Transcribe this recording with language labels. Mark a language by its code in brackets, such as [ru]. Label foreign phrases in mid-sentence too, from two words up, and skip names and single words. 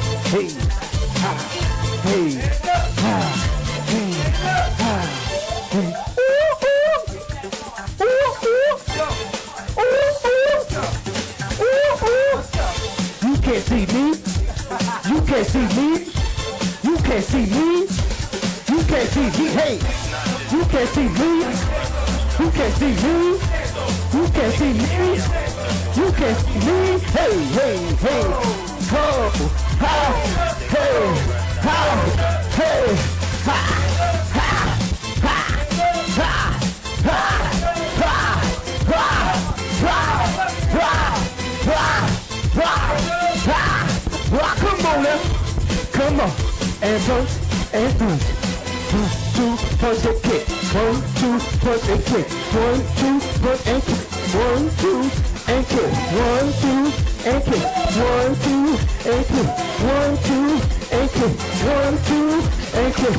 [en] hey, ha, hey, ha, hey, ha, hey. You can't see me. You can't see me. You can't see me. You can't see me. Hey, you can't see me. You can't see me. You can't see me. You can't see me. Hey, hey, hey. Ho, ha, hey, ha, hey, ha, ha, ha, ha, ha, ha. Come on now, come on, and punch, and punch. 1, 2, punch and kick. 1, 2, punch and kick. 1, 2, punch and kick. 1, 2, and kick. 1, 2, and kick. 1, 2, and kick. 1, 2, and kick. 1, 2, and kick.